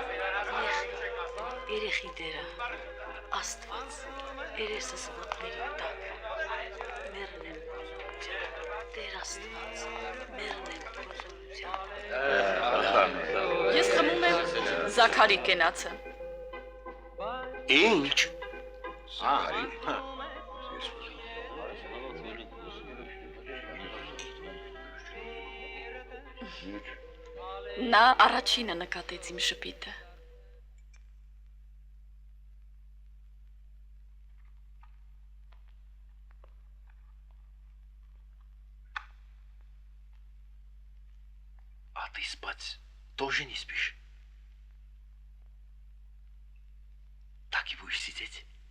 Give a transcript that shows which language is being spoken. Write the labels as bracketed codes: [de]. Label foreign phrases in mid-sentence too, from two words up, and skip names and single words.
[hy] երեխի դերը, Աստված, երեսս ոտների տակ, մերնեմ կոզորության, Տեր Աստված, մերնեմ կոզորության։ Ես խմում եմ Զաքարի կենացը։ Ինչ։ Նա առաջինը նկատեց իմ շփիթը։ [ru] А ты спать тоже не спишь? Так и будешь сидеть?